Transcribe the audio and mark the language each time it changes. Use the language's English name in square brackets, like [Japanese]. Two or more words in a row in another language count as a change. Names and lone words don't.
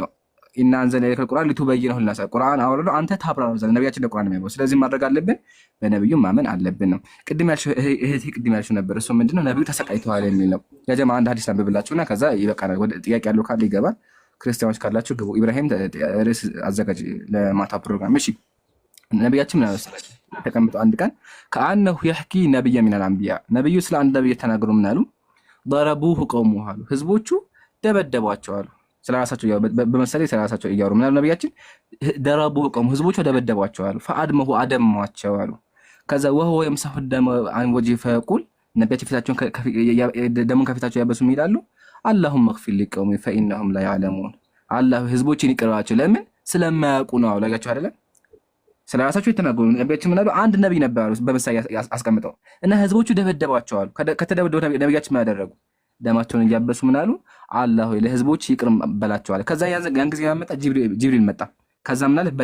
[Arabic] إنا أنزلنا إليك القرآن لتبينه للناس [Amharic] ቁርአን አወረደው አንተ ታብራራው ዘንድ ነብያችን ለቁርአን ነው የሚያበው። ስለዚህ ማድረግ አለብን በነብዩ ማመን አለብን ነው። ቅድም ያልሽው ነበር እሱ ምንድነው ነብዩ ተሰቃይተዋል የሚል ነው። ያጀማ አንድ ሐዲስ አንብብላችሁና ከዛ ይበቃናል። ወደ ጥያቄ ያለው ካለ ይገባል። ክርስቲያኖች ካላችሁ ግቡ። ኢብራሂም ርዕስ አዘጋጅ ለማታ ፕሮግራም። እሺ ነብያችን ምን አሰላች ተቀምጠው አንድ ቀን [Arabic] كأنه يحكي نبيا من الأنبياء [Amharic] ነብዩ ስለ አንድ ነብይ ተናገሩ። ምን አሉ? [Arabic] ضربوه قومه [Amharic] አሉ ህዝቦቹ ደበደቧቸው አሉ። ስለራሳቸው በመሰለ ስለራሳቸው እያወሩ ምን አሉ ነብያችን? [Arabic] ضربوه قومه [Amharic] ህዝቦቹ ደበደቧቸው አሉ። فأدمه አደሟቸው አሉ። ከዛ [Arabic] وهو يمسح الدم عن وجهه فيقول [Amharic] ነብያችን ፊታቸውን ደሙን ከፊታቸው ያበሱ ይላሉ [Arabic] اللهم اغفر لقومي فإنهم لا يعلمون [Amharic] አላህ ህዝቦችን ይቅርባቸው ለምን ስለማያውቁ ነው አሉ። ያጋቸው አይደለም ስለራሳቸው የተናገሩ ነብያችን ምን አሉ? አንድ ነብይ ነበሩ በመሳይ አስቀምጠው እና ህዝቦቹ ደበደቧቸው አሉ። ከተደበደቡ ነብያችን ምን አደረጉ? ደማቸውን እያበሱ ምን አሉ? አላህ ሆይ ለህዝቦች ይቅር በላቸው አለ። ከዛ ያን ጊዜ ያመጣ ጅብሪል መጣ። ከዛ ምን አለ?